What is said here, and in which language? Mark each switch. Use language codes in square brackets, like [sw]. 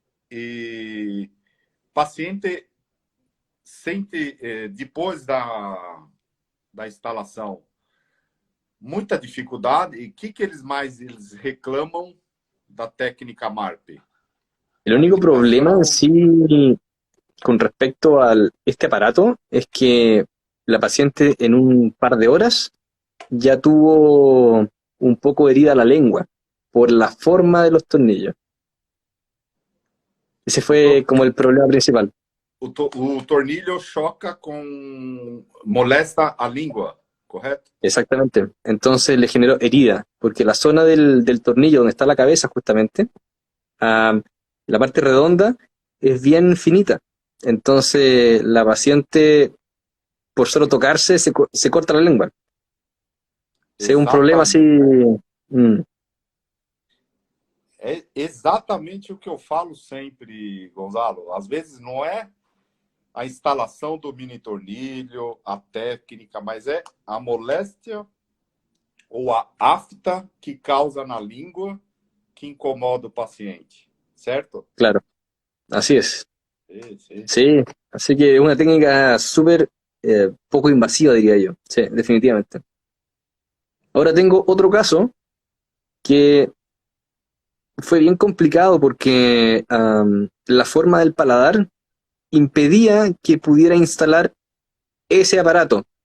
[pt] E paciente sente, depois da instalação, muita dificuldade. E o que eles reclamam da técnica MARP? [es] El [pt] A [es] único problema en [pt] aplicação. [es] sí con respecto a este aparato es que la paciente en un par de horas ya tuvo un poco herida la lengua por la forma de los tornillos. Ese [pt] O, [es] fue como el problema principal. [pt] o tornilho choca com. Molesta a língua, correto? [es] Exactamente. Entonces le generó herida, porque la zona del tornillo donde está la cabeza justamente, ah, la parte redonda es bien finita. Entonces la paciente, por solo tocarse, se corta la lengua. Si es un problema así. [pt] Exatamente. mm, É exatamente o que eu falo sempre, Gonzalo. Às vezes não é a instalação do mini tornilho, a técnica, mas é a moléstia ou a afta que causa na língua que incomoda o paciente, certo? [es] claro, así es. [pt] Sim, sim. [es] Sí, así que es una técnica súper poco invasiva, diría yo. Sí, definitivamente. Ahora tengo otro caso que fue bien complicado porque la forma del paladar impedía que pudiera instalar ese aparato.